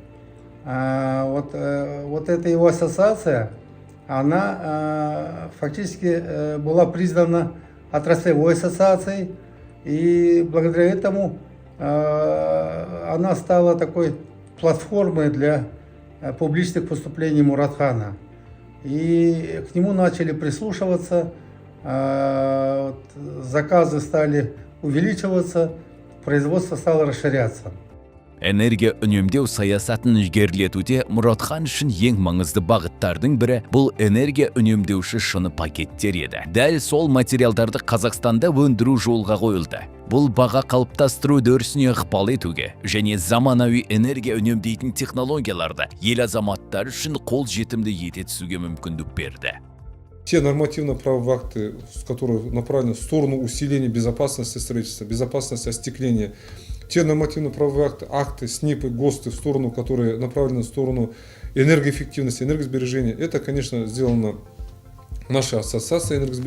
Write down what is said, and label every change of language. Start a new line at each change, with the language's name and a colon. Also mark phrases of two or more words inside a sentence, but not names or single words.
Russian: Вот эта его ассоциация, она фактически была признана отраслевой ассоциацией, и благодаря этому она стала такой платформой для публичных выступлений Муратхана. И к нему начали прислушиваться, заказы стали увеличиваться, производство стало расширяться.
Kazakh: Энергия үнемдеу саясатын ілгерілетуде Мұратхан үшін ең маңызды бағыттардың бірі бұл энергия үнемдеуші шыны пакеттер еді. Дәл сол материалдарды Қазақстанда өндіру жолға қойылды. Бұл баға қалыптастыру үдерісіне ықпал етуге және заманауи энергия үнемдейтін технологияларды ел азаматтары үшін қол жетімді ете түсуге мүмкіндік берді.
Russian: Те нормативно-правовые акты, которые направлены в сторону усиления безопасности строительства, безопасности остекления, те нормативно-правовые акты, СНИПы, ГОСТы, в сторону, которые направлены в сторону энергоэффективности, энергосбережения, это, конечно, сделано нашей ассоциацией энергосбережения.